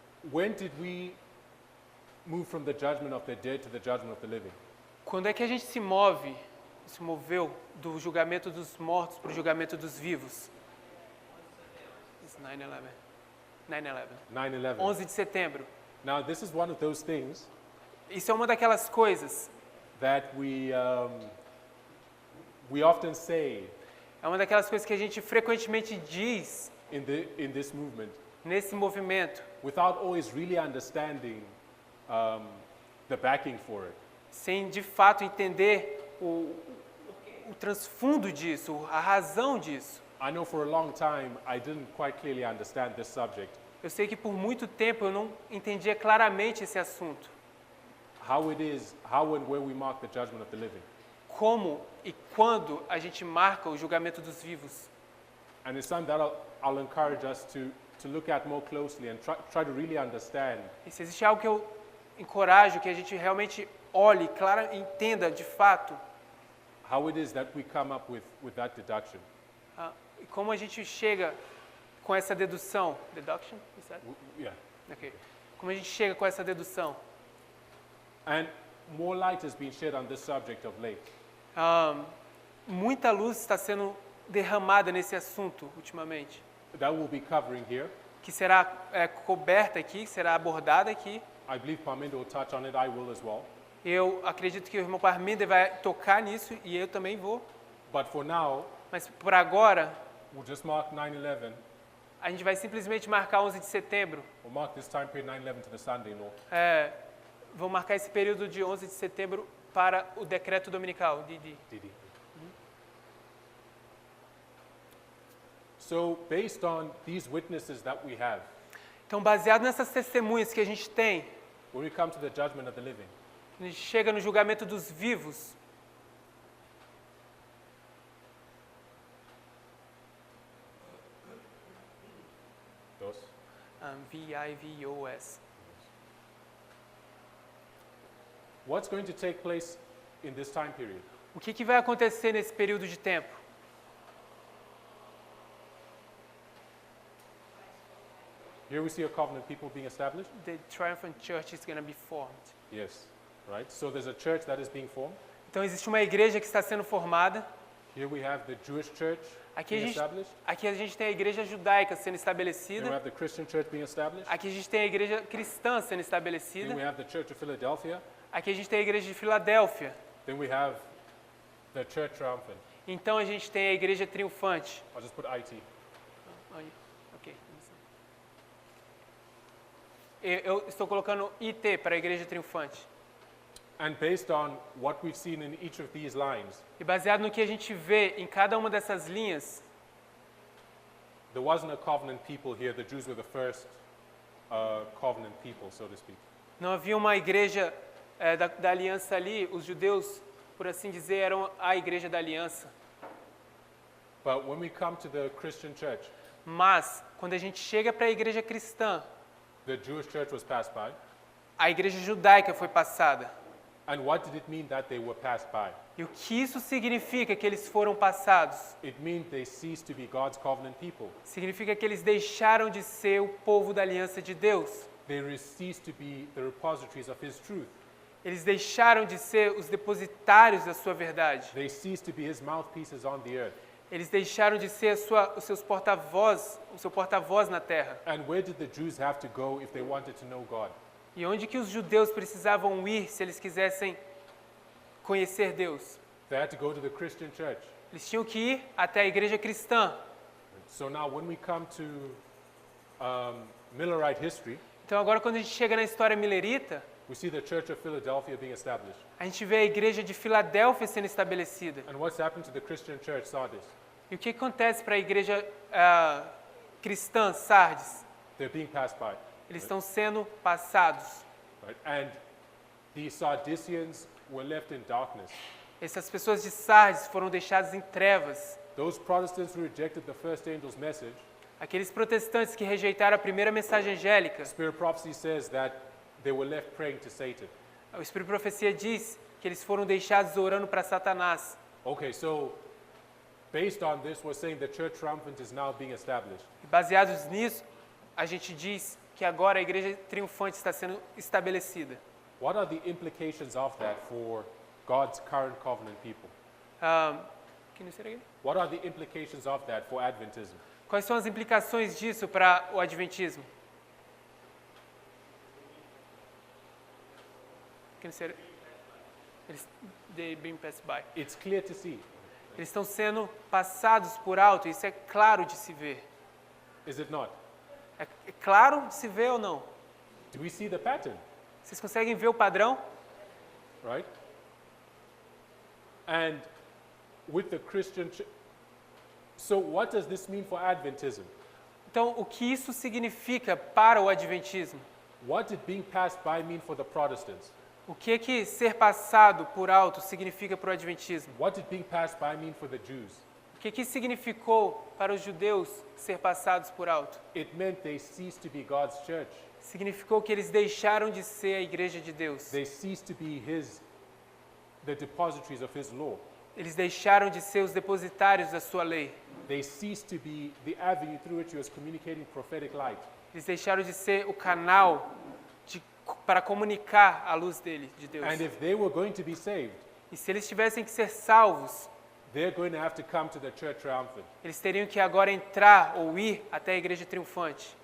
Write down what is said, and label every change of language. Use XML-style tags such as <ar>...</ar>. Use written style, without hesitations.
<en>When did we move from the judgment of the dead to the judgment of the living?</en> <pt>Quando é que a gente se moveu do julgamento dos mortos para o julgamento dos vivos?</pt> <en>It's 9/11. 9/11. 9/11.</en> <pt>11 de setembro.</pt> <en>Now, this is one of those things</en> <pt>Isso é uma daquelas coisas,</pt> <en>that we often say</en> <pt>é uma daquelas coisas que a gente frequentemente diz</pt> <en>in this movement</en> <pt>nesse movimento,</pt> <en>without always really understanding the backing for it.</en> <pt>sem de fato entender o transfundo disso, a razão disso.</pt> <en>I know for a long time I didn't quite clearly understand this subject.</en> <pt>Eu sei que por muito tempo eu não entendia claramente esse assunto.</pt> <en>How and where we mark the judgment of the living.</en> <pt>Como e quando a gente marca o julgamento dos vivos.</pt> <en>And it's something that I'll encourage us to look at more closely and try to really understand.</en> <pt>E se existe algo que eu encorajo que a gente realmente olhe, entenda de fato,</pt> <en>How it is that we come up with that deduction.</en> <pt>e como a gente chega com essa dedução.</pt> <en>Deduction? Is that? Yeah. Okay.</en> <pt>Como a gente chega com essa dedução.</pt> <en>And more light has been shed on this subject of late.</en> <pt>Muita luz está sendo derramada nesse assunto ultimamente,</pt> <en>That we'll be covering here.</en> <pt>que será coberta aqui, será abordada aqui.</pt> <en>I believe Parminder will touch on it. I will as well.</en> <pt>Eu acredito que o irmão Parminder vai tocar nisso e eu também vou.</pt> <en>But for now,</en> <pt>Mas por agora,</pt> <en>we'll just mark 9/11.</en> <pt>a gente vai simplesmente marcar 11 de setembro.</pt> <en>We'll mark this time period 9/11 to the Sunday law.</en> <pt>Vou marcar esse período de 11 de setembro para o decreto dominical, DD. DD.</pt> <en>So, based on these witnesses that we have,</en> <pt>Então, baseado nessas testemunhas que a gente tem,</pt> <en>when we come to the judgment of the living,</en> <pt>a gente chega no julgamento dos vivos.</pt> <en>those,</en> <pt>V-I-V-O-S.</pt> <en>what's going to take place in this time period?</en> <pt>O que vai acontecer nesse período de tempo?</pt> <en>Here we see a covenant people being established. The triumphant church is going to be formed. Yes, right? So there's a church that is being formed.</en> <pt>Então, existe uma igreja que está sendo formada.</pt> <en>Here we have the Jewish church</en> <pt>Aqui</pt> <en>being established.</en> <pt>a gente tem a igreja judaica sendo</pt> <en>Then we</en> <pt>estabelecida.</pt> <en>have the Christian church being established.</en> <pt>Aqui a gente tem a igreja cristã sendo</pt> <en>Then we</en> <pt>estabelecida.</pt> <en>have the Church of Philadelphia.</en> <pt>Aqui a gente tem a igreja de Filadélfia.</pt> <en>Then we have the church triumphant.</en> <pt>Então a gente tem a igreja triunfante.</pt> <en>I'll just put IT.</en> <pt>Ok. Eu estou colocando IT para a igreja triunfante.</pt> <en>And based on what we've seen in each of these lines,</en> <pt>E baseado no que a gente vê em cada uma dessas linhas,</pt> <en>there wasn't a covenant people here. The Jews were the first covenant people, so to speak.</en> <pt>não havia uma igreja da aliança ali. Os judeus, por assim dizer, eram a igreja da aliança.</pt> <en>But when we come to the Christian church,</en> <pt>Mas, quando a gente chega para a igreja cristã,</pt> <en>the Jewish church was passed by.</en> <pt>a igreja judaica foi passada.</pt> <en>And what did it mean that they were passed by?</en> <pt>E o que isso significa que eles foram passados?</pt> <en>It means they ceased to be God's covenant people.</en> <pt>Significa que eles deixaram de ser o povo da aliança de Deus.</pt> <en>They ceased to be the repositories of His truth.</en> <pt>Eles deixaram de ser os depositários da sua verdade.</pt> <en>They ceased to be His mouthpieces on the earth.</en> <pt>Eles deixaram de ser os seus porta-voz, o seu porta-voz na terra.</pt> <en>And where did the Jews have to go if they wanted to know God?</en> <pt>E onde que os judeus precisavam ir se eles quisessem conhecer Deus?</pt> <en>They had to go to the Christian church.</en> <pt>Eles tinham que ir até a igreja cristã.</pt> <en>So now when we come to Millerite history,</en> <pt>Então agora quando a gente chega na história milerita,</pt> <en>we see the Church of Philadelphia being established.</en> <pt>a gente vê a igreja de Filadélfia sendo estabelecida.</pt> <en>And what's happened to the Christian church, Sardis?</en> <pt>E o que acontece para a igreja cristã, Sardes?</pt> <en>They're being passed by.</en> <pt>Eles estão sendo passados.</pt> <en>Right? And the Sardisians were left in darkness.</en> <pt>Essas pessoas de Sardes foram deixadas em trevas.</pt> <en>those Protestants who rejected the first angel's message,</en> <pt>Aqueles protestantes que rejeitaram a primeira mensagem angélica,</pt> <en>Spirit prophecy says that they were left praying to Satan.</en> <pt>o Espírito de Profecia diz que eles foram deixados orando para Satanás.</pt> <en>Okay, so based on this, we're saying the church triumphant is now being established.</en> <pt>E baseados nisso, a gente diz que agora a igreja triunfante está sendo estabelecida.</pt> <en>What are the implications of that for God's current covenant people? Can you say it again? What are the implications of that for Adventism?</en> <pt>Quais são as implicações disso para o adventismo?</pt> <en>Can you say it? They being passed by. It's clear to see.</en> <pt>Eles estão sendo passados por alto, isso é claro de se ver.</pt> <en>Is it not?</en> <pt>É claro de se ver ou não?</pt> <en>Do we see the pattern?</en> <pt>Vocês conseguem ver o padrão?</pt> <en>Right? And with the Christian so what does this mean for Adventism?</en> <pt>Então, o que isso significa para o adventismo?</pt> <en>What did being passed by mean for the Protestants?</en> <pt>O que ser passado por alto significa para o adventismo?</pt> <en>What did being passed by mean for the Jews?</en> <pt>O que significou para os judeus ser passados por alto?</pt> <en>It meant they ceased to be God's church.</en> <pt>Significou que eles deixaram de ser a igreja de Deus.</pt> <en>They ceased to be the depositories of His law.</en> <pt>Eles deixaram de ser os depositários da sua lei.</pt> <en>They ceased to be the avenue through which He was communicating prophetic light.</en> <pt>Eles deixaram de ser o canal para comunicar a luz dele, de Deus.</pt> <en>And if they were going to be saved,</en> <pt>E se eles tivessem que ser salvos,</pt> <en>they're going to have to come to the church triumphant.</en> <pt>eles teriam que agora entrar ou ir até a igreja triunfante.</pt>